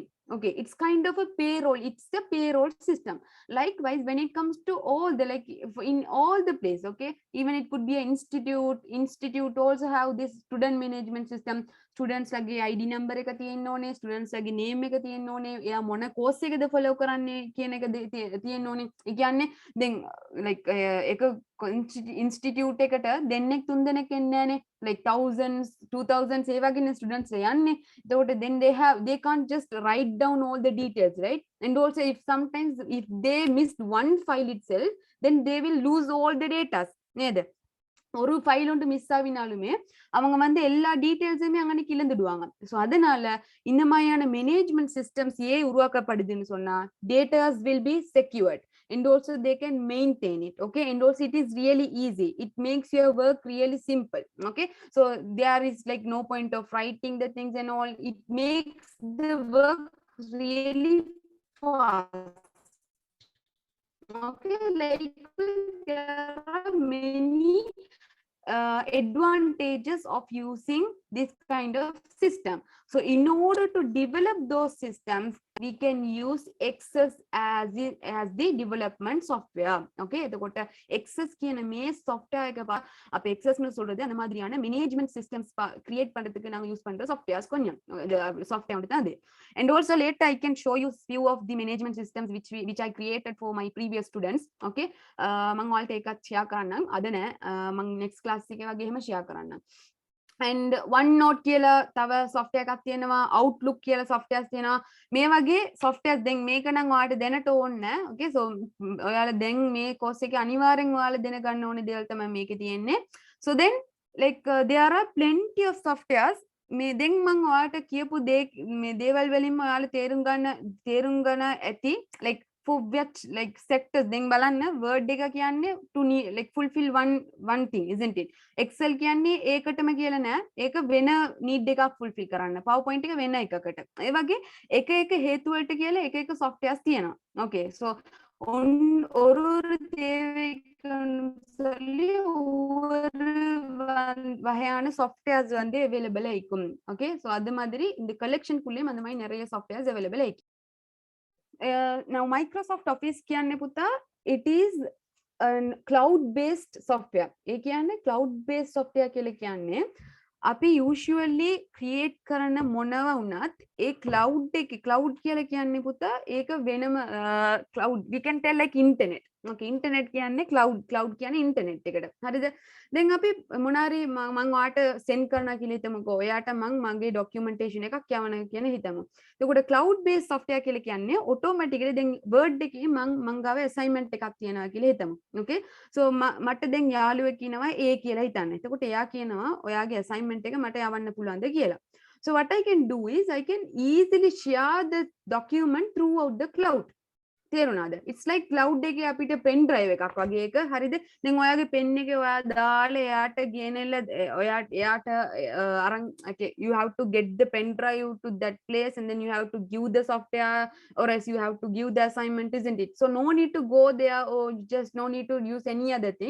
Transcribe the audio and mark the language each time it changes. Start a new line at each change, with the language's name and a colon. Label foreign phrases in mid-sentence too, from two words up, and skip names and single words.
English: Okay, it's kind of a payroll. It's a payroll system. Likewise, when it comes to all the like in all the place, okay, even it could be an institute. Institute also have this student management system.
Sinhala: Students lage
English: ID number
Sinhala: එක තියෙන්න ඕනේ, students lage name එක තියෙන්න ඕනේ, එයා මොන course එකද follow කරන්නේ කියන එක තියෙන්න ඕනේ. ඒ කියන්නේ දැන් like එක institute එකට දෙන්නෙක් තුන් දෙනෙක් එන්නේ නැහනේ,
English: like thousands 2000s
Sinhala: ඒ වගේ students යන්නේ.
English: එතකොට then they can't just write down all the details, right? And also if sometimes if they missed one file itself, then they will lose all the data නේද?
Tamil: ஒரு ஃபைல் ஒன்று மிஸ் ஆவினாலுமே அவங்க வந்து எல்லா டீடைல்ஸுமே அங்கே கிளந்துடுவாங்க. ஸோ அதனால இந்த மாதிரியான
English: management systems
Tamil: ஏன் உருவாக்கப்படுதுன்னு சொன்னா
English: datas will be secured and also they can maintain it. Okay, and also it is really easy. It makes your work really simple. Okay, so there is like no point of writing the things and all. It makes the work really fast. Okay, like there are many advantages of using this kind of system. So in order to develop those systems, we can use Access as the development software.
Tamil: Okay,
Sinhala: එතකොට Access කියන මේ software එක අප
Tamil: Access னு சொல்றது அந்த மாதிரியான
English: management systems create
Tamil: பண்றதுக்கு நாங்க யூஸ் பண்ற softwares கொஞ்சம் software வந்து அது.
English: And also later I can show you few of the management systems which I created for my previous students.
Sinhala: Okay, මම ඔයාලට ඒකත් share කරන්නම්. අද නෑ මම
English: next class
Sinhala: එකේ වගේ එහෙම share කරන්නම්. And OneNote කියලා තව software එකක් තියෙනවා, Outlook කියලා softwares තියෙනවා. මේ වගේ softwares දැන් මේක නම් ඔයාලට දැනට ඕනේ නෑ.
English: Okay, so
Sinhala: ඔයාලා දැන් මේ course එකේ අනිවාර්යෙන් ඔයාලා දැනගන්න ඕනේ දේවල් තමයි මේකේ තියෙන්නේ.
English: So then like there are plenty of softwares.
Sinhala: මේ දැන් මම ඔයාලට කියපු මේ දේවල් වලින්ම ඔයාලා තේරුම් ගන්න ඇති
English: like for which like sectors then
Sinhala: බලන්න word එක කියන්නේ
English: to like fulfill one thing, isn't it?
Sinhala: Excel කියන්නේ ඒකටම කියලා නෑ, ඒක වෙන need එකක් fulfill කරන්න. PowerPoint එක වෙන එකකට. ඒ වගේ එක එක හේතු වලට කියලා එක එක softwares තියෙනවා.
English: Okay, so
Tamil: ஒரு தேவைக்கு ஒரு வகையான softwares வந்து available ஆயிக்கும்.
English: Okay, so
Tamil: அது மாதிரி இந்த collection குள்ளேயும் அந்த மாதிரி நிறைய softwares available ஆயிக்கும்.
English: Now Microsoft Office
Sinhala: කියන්නේ පුතා
English: it is a cloud based software.
Sinhala: ඒ කියන්නේ
English: cloud based software
Sinhala: කියලා කියන්නේ අපි
English: usually create
Sinhala: කරන මොනවා වුණත් ඒ cloud කියලා කියන්නේ පුතා ඒක වෙනම cloud
English: we can tell like internet.
Sinhala: Okay, internet කියන්නේ cloud කියන්නේ internet එකට. හරිද? දැන් අපි මොනාරි මම ඔයාට send කරනවා කියලා හිතමුකෝ. ඔයාට මම මගේ documentation එකක් යවනවා කියන හිතමු. එතකොට
English: cloud based software
Sinhala: කියලා කියන්නේ automatically දැන් word එකේ මම ගාව assignment එකක් තියනවා කියලා හිතමු.
English: Okay, so
Sinhala: මට දැන් යාළුවෙක් ඉනවා A කියලා හිතන්න. එතකොට එයා කියනවා ඔයාගේ assignment එක මට යවන්න පුළුවන්ද කියලා.
English: So what I can do is I can easily share the document throughout the cloud.
Sinhala: තේරුණාද?
English: It's like cloud
Sinhala: එකේ අපිට
English: pen drive
Sinhala: එකක් වගේ එක. හරිද? දැන් ඔයාගේ pen එකේ ඔයා දාලා එයාට ගෙනල්ලා එයාට අරන්
English: okay, you have to get the pen drive to that place and then you have to give the software or else you have to give the assignment, isn't it? So no need to go there or just no need to use any other thing.